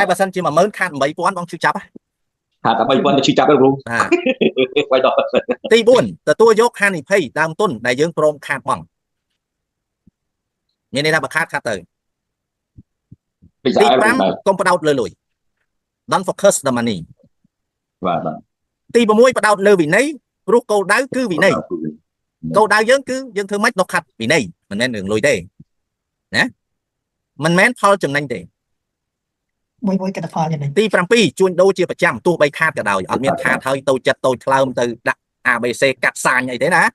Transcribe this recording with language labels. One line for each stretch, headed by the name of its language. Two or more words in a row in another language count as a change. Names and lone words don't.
Khmer: តែបើសិនជា10000ខាត8000បងឈឺចាប់ហ៎ ខាត8000ទៅឈឺចាប់ទេគ្រូបាយដល់ ទី4ទទួលយកហានិភ័យដើមទុនដែលយើងព្រមខាតបង់មានន័យថាបើខាតទៅទី5កុំបដោតលើលុយ
English: Don't focus the money
Khmer: បាទ ទី6បដោតលើវិន័យព្រោះគោលដៅគឺវិន័យគោលដៅយើងគឺយើងធ្វើម៉េចដល់ខាត់វិន័យមិនមែនរឿងលុយទេណាមិនមែនផលចំណេញទេ មួយកណ្ដាផលចំណេញ ទី7ជួញដូរជាប្រចាំទោះបីខាតក៏ដោយអត់មានខាតហើយតូចចិត្តតូចថ្លើមទៅដាក់ ABC កាត់សាញអីទេណា